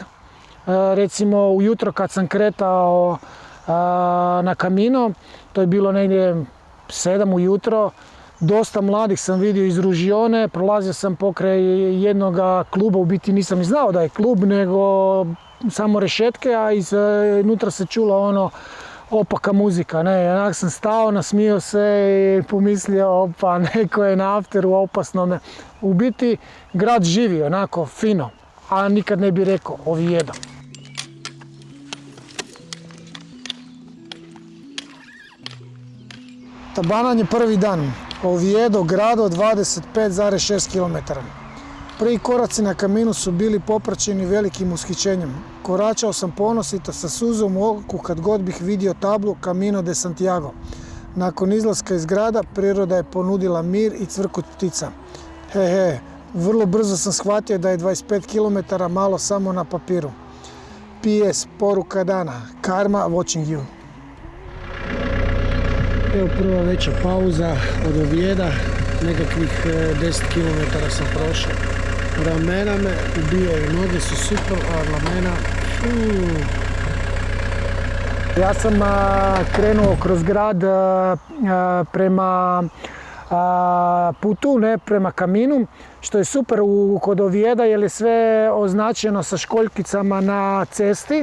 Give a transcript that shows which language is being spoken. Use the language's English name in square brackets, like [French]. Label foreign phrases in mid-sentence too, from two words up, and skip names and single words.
[Croatian] Recimo ujutro kad sam kretao na Camino, to je bilo negdje 7 ujutro, dosta mladih sam vidio iz Ružione, prolazio sam pokraj jednog kluba, u biti nisam ni znao da je klub, nego samo rešetke, a iznutra se čula ono opaka muzika, ne, onak sam stao, nasmio se i pomislio, opa, neko je na afteru opasnome. U biti grad živi onako fino, a nikad ne bi rekao Oviedo. Tabanan je prvi dan. Oviedo, grado, 25,6 km. Prvi koraci na Caminu su bili popraćeni velikim ushićenjem. Koračao sam ponosito sa suzom u oku kad god bih vidio tablu Camino de Santiago. Nakon izlaska iz grada priroda je ponudila mir i cvrkut ptica. Vrlo brzo sam shvatio da je 25 km malo samo na papiru. PS, poruka dana, [English] karma watching you. [Croatian] Evo prva veća pauza od Ovijeda, nekakvih 10 km sam prošao. Ramena me ubijaju, noge su super, a ramena... Ja sam krenuo kroz grad prema putu, ne prema Caminu, što je super kod Ovijeda jer je sve označeno sa školjkicama na cesti.